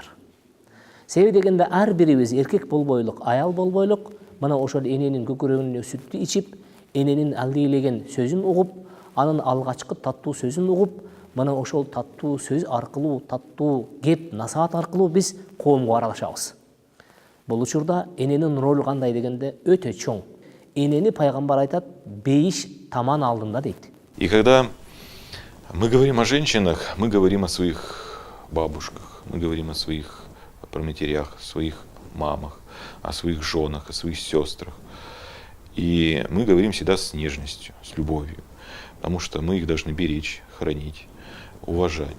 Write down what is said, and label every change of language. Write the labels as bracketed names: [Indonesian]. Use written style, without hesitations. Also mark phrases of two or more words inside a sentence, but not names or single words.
[Kyrgyz] Себеби дегенде ар бирибиз эркек болбойлук, аял болбойлук, мына ошол эненин көкүрөгүнө сүттү ичип, эненин алдыйлеген сөзүн угуп, анын алгачкы таттуу сөзүн угуп, мына ошол таттуу сөз аркылуу, таттуу кеп, насаат аркылуу биз коомго аралашабыз. Бул учурда эненин ролу кандай дегенде өтө чоң. Энени пайгамбар айтат, бейиш таман алдында дейт. [Russian] И когда мы говорим о женщинах, мы говорим о своих бабушках, мы говорим о своих праматерях, о своих мамах, о своих женах, о своих сестрах. И мы говорим всегда с нежностью, с любовью, потому что мы их должны беречь, хранить, уважать.